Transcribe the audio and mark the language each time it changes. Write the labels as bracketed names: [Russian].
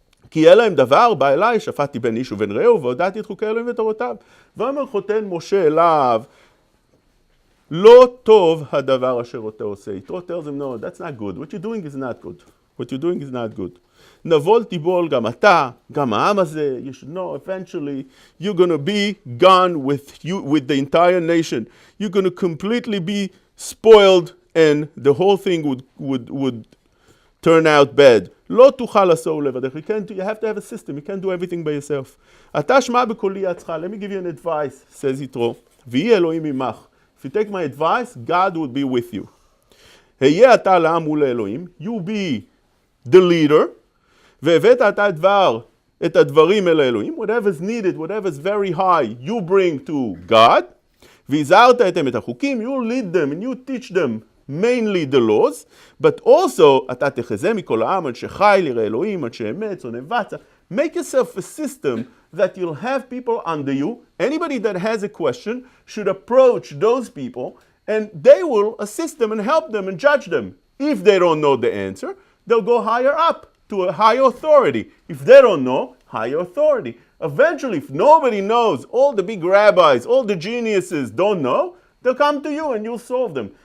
[Hebrew] כי יהיה להם דבר, בא אליי, שפטתי בין איש ובין רעהו, והודעתי את חוקי אלוהים ותורותיו. ואומר חותן משה אליו, לא טוב הדבר אשר אתה עושה. [English] Yitro tells him, no, that's not good. What you're doing is not good. What you're doing is not good. [Hebrew] נבול תיבול גם אתה, גם העם הזה. [English] You should know, eventually, you're going to be gone with the entire nation. You're going to completely be spoiled, and the whole thing would turn out bad. [Hebrew] לא תוכל לעשות לבדך. [English] You have to have a system. You can't do everything by yourself. [Hebrew] אתה שמע בקולי עצך. [English] Let me give you an advice, says Yitro. [Hebrew] ויהי אלוהים עמך. [English] If you take my advice, God will be with you. [Hebrew] היה אתה לעם מול האלוהים. [English] You be the leader. [Hebrew] והבאת אתה את הדברים אל האלוהים. [English] Whatever is needed, whatever is very high, you bring to God. [Hebrew] והזהרת את החוקים. [English] You lead them and you teach them. Mainly the laws, but also, [Hebrew] אתה תחזה מכל העם, אנשי חיל, ירא אלוהים, אנשי אמת, שונאי בצע. [English] Make yourself a system that you'll have people under you. Anybody that has a question should approach those people, and they will assist them and help them and judge them. If they don't know the answer, they'll go higher up to a higher authority. If they don't know, higher authority. Eventually, if nobody knows, all the big rabbis, all the geniuses don't know, they'll come to you and you'll solve them.